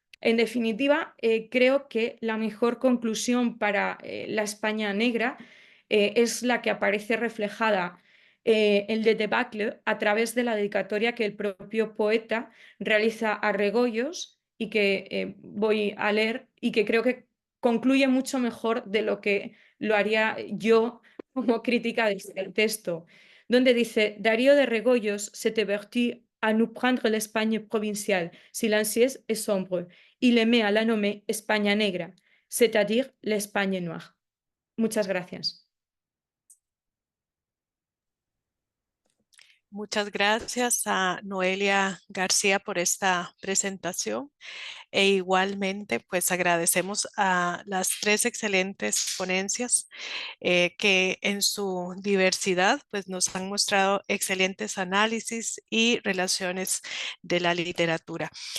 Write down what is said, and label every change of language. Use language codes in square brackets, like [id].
[es] En definitiva, creo que la mejor conclusión para la España negra es la que aparece reflejada en Le Debacle a través de la dedicatoria que el propio poeta realiza a Regoyos y que voy a leer y que creo que concluye mucho mejor de lo que lo haría yo como crítica del texto, donde dice: [fr] Darío de Regoyos s'est averti à nous prendre l'Espagne provinciale, silencieuse et sombre. Il aimait à la nommer España negra, c'est-à-dire l'Espagne noire. [es] Muchas gracias. Muchas gracias a Noelia García por esta presentación e igualmente pues agradecemos a las tres excelentes ponencias que en su diversidad pues nos han mostrado excelentes análisis y relaciones de la literatura.